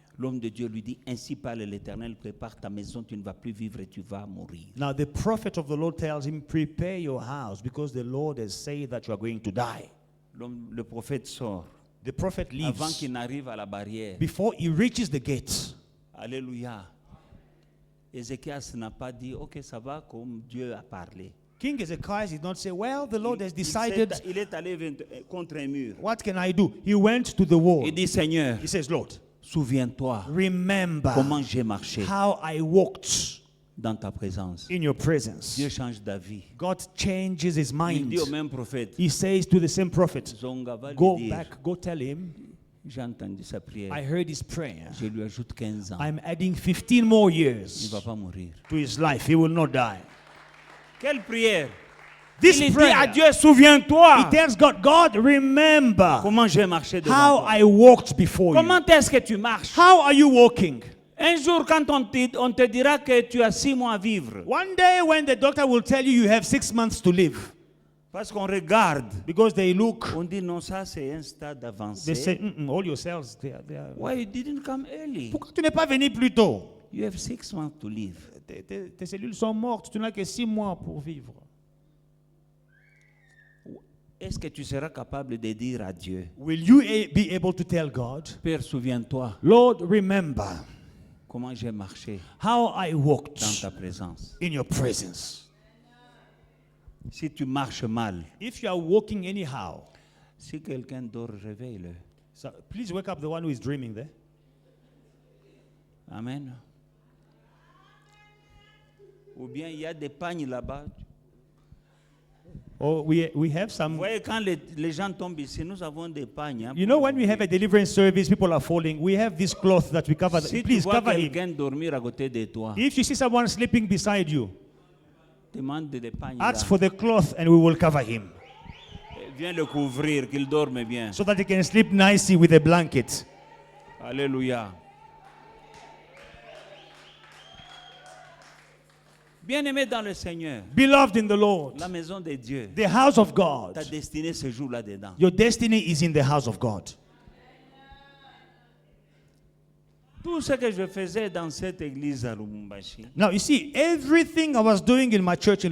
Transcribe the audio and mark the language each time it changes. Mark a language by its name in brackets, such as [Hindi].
[French] L'homme de Dieu lui dit, ainsi parle l'Éternel, prépare ta maison, tu ne vas plus vivre et tu vas mourir. [English] Now the prophet of the Lord tells him, prepare your house because the Lord has said that you are going to die. [French] Le prophète sort. [English] The prophet [French] Avant [English] leaves. [French] qu'il n'arrive à la barrière. [English] Before he reaches the gate, [French] Alléluia. Ézéchias n'a pas dit, ok, ça va comme Dieu a parlé. [English] King Ezekias did not say, well, the Lord has [French] Il [English] decided, [French] est allé contre un mur. [English] what can I do? He went to the wall. [French] Il dit, Seigneur, [English] He says, Lord, [French] souviens-toi [English] remember [French] comment j'ai marché [English] how I walked [French] dans ta présence. [English] in your presence. [French] Dieu change d'avis. [English] God changes his [French] Il [English] mind. [French] dit au même prophète, [English] He says to the same prophet, [Lingala] Zonga [French] va lui [English] go [French] dire, [English] back, go tell him, [French] j'ai entendu sa prière. [English] I heard his prayer. [French] Je lui ajoute 15 ans. [English] I'm adding 15 more [French] Il ne [English] years [French] va pas mourir. [English] to his life. He will not die. [French] Quelle prière! [English] This [French] Il dit [English] prayer, [French] à Dieu, souviens-toi [English] he tells God, God, remember [French] comment j'ai marché devant [English] how [French] toi. [English] I walked before you. [French] Comment est-ce que tu marches? [English] How are you walking? [French] Un jour, quand on te dira que tu as 6 mois à vivre, [English] One day when the doctor will tell you you have 6 months to live, [French] parce qu'on regarde, [English] because they look, [French] on dit non, ça c'est un stade [English] they [French] avancé. [English] say, all your cells, they are. Why you didn't come early? [French] Pourquoi tu n'es pas venu plus tôt? [English] You have 6 months to live. [French] Tes cellules sont mortes, tu n'as que 6 mois pour vivre. Est-ce que tu seras capable de dire à Dieu, [English] Will you be able to tell God, [French] Père, souviens-toi [English] Lord, remember [French] comment j'ai marché [English] how I [French] dans [English] walked [French] ta présence? [English] in your presence? [French] Si tu marches mal, [English] If you are walking anyhow, [French] si quelqu'un dort, réveille-le. [English] so please wake up the one who is dreaming there. Amen. [French] Ou bien il y a des pagnes là-bas. [English] Or we have some. [French] voyez, quand les gens tombent ici, nous avons des pagnes. hein, [English] You [French] pour [English] know, when we have a deliverance service, people are falling. We have this cloth that we cover. [French] Si tu [English] Please [French] vois [English] cover him. [French] quelqu'un dormir à côté de toi, [English] If you see someone sleeping beside you, [French] demande des pagnes. [English] ask [French] là. [English] for the cloth and we will cover him [French] Viens le couvrir, qu'il dorme bien. [English] so that he can sleep nicely with a blanket. Alléluia. [French] Bien-aimé dans le Seigneur, [English] Beloved in the Lord, [French] la maison de Dieu, [English] the house of God, [French] ta destinée se joue là-dedans. [English] your destiny is in the house of God. [French] Tout ce que je faisais dans cette église à Lubumbashi, [English] Now, you see, everything I was doing in my church in